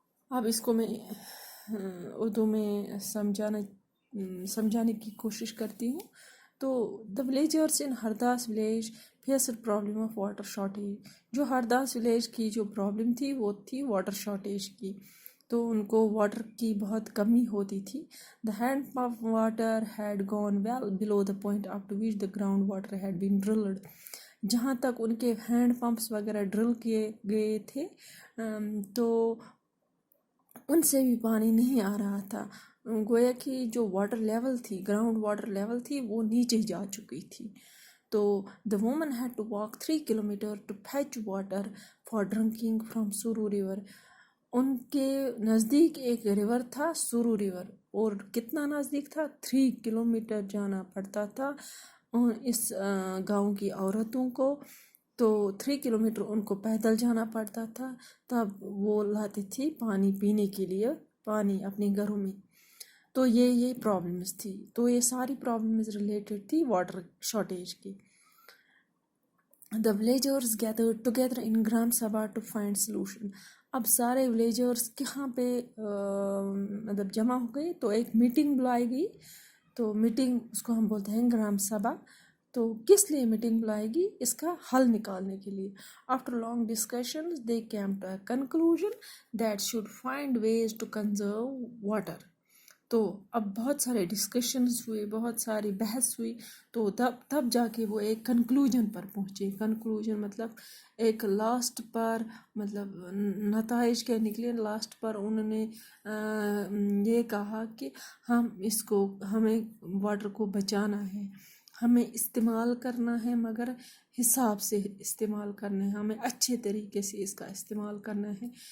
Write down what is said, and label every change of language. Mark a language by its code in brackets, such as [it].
[ur] اب اس کو میں اردو میں سمجھانے کی کوشش کرتی ہوں. [en] تو the villagers in Hardas village faced problem of water shortage. [ur] جو ہرداس ولیج کی جو پرابلم تھی وہ تھی واٹر شارٹیج کی، تو ان کو واٹر کی بہت کمی ہوتی تھی. [en] The hand pump water head gone well below the point up to which the ground water head been drilled. [ur] جہاں تک ان کے ہینڈ پمپس وغیرہ ڈرل کیے گئے تھے تو ان سے بھی پانی نہیں آ رہا تھا. گویا کہ جو واٹر لیول تھی، گراؤنڈ واٹر لیول تھی، وہ نیچے جا چکی تھی. [en] تو the woman had to walk 3 kilometers to fetch water for drinking from Suru river. [ur] ان کے نزدیک ایک ریور تھا سورو ریور، اور کتنا نزدیک تھا؟ 3 کلومیٹر جانا پڑتا تھا اس گاؤں کی عورتوں کو. تو 3 کلومیٹر ان کو پیدل جانا پڑتا تھا، تب وہ لاتی تھی پانی پینے کے لیے، پانی اپنے گھروں میں. تو یہ پرابلمز تھی. تو یہ ساری پرابلمز ریلیٹڈ تھی واٹر شارٹیج کی. [en] The villagers gathered together in Gram Sabha to find solution. [ur] اب سارے ولیجرز کہاں پہ مطلب جمع ہو گئے، تو ایک میٹنگ بلائی گئی. تو میٹنگ اس کو ہم بولتے ہیں گرام سبھا. تو کس لیے میٹنگ بلائی گئی؟ اس کا حل نکالنے کے لیے. [en] After long discussions, they came to a conclusion that should find ways to conserve water [ur] تو اب بہت سارے ڈسکشنز ہوئے، بہت ساری بحث ہوئی، تو تب جا کے وہ ایک کنکلوژن پر پہنچے. کنکلوژن مطلب ایک لاسٹ پر، مطلب نتائج کیا نکلے. لاسٹ پر انہوں نے یہ کہا کہ ہمیں واٹر کو بچانا ہے، ہمیں استعمال کرنا ہے، مگر حساب سے استعمال کرنا ہے، ہمیں اچھے طریقے سے اس کا استعمال کرنا ہے.